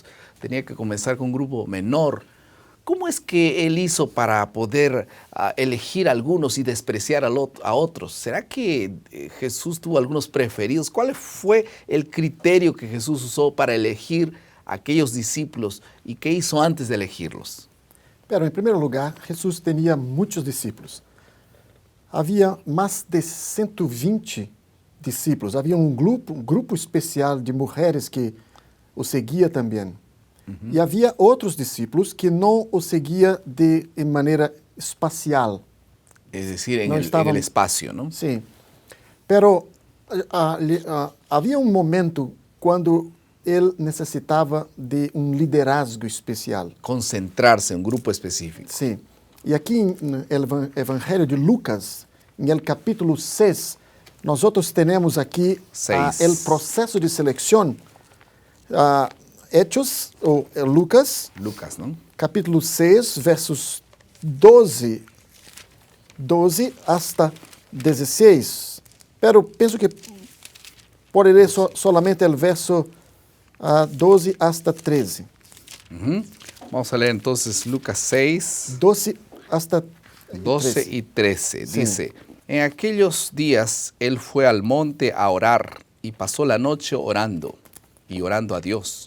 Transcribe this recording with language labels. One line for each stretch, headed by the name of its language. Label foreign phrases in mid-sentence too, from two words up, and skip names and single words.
Spanish: Tenía que comenzar con un grupo menor. ¿Cómo es que Él hizo para poder elegir a algunos y despreciar a otros? ¿Será que Jesús tuvo algunos preferidos? ¿Cuál fue el criterio que Jesús usó para elegir a aquellos discípulos y qué hizo antes de elegirlos? Pero, en primer lugar, Jesús tenía muchos discípulos.
Portuguese: Havia mais de 120 discípulos. Havia um grupo especial de mulheres que o seguia também. E havia outros discípulos que não o seguia de maneira espacial.
Spanish: Es decir, en el espacio, ¿no?
Portuguese: Sim. Pero havia um momento quando ele necessitava de um liderazgo especial.
Spanish: Concentrarse en un grupo específico.
Portuguese: Sim. E aqui no Evangelho de Lucas, no capítulo 6, nós temos aqui o processo de seleção.
Spanish: Hechos, ou Lucas, ¿no? Capítulo 6, versos 12 hasta 16.
Portuguese: Pero penso que poderei solamente o verso 12 hasta 13. Ujú.
Spanish: Vamos a leer entonces Lucas 6, 12 hasta 12 13. y 13. Sí. Dice, en aquellos días él fue al monte a orar y pasó la noche orando y orando a Dios.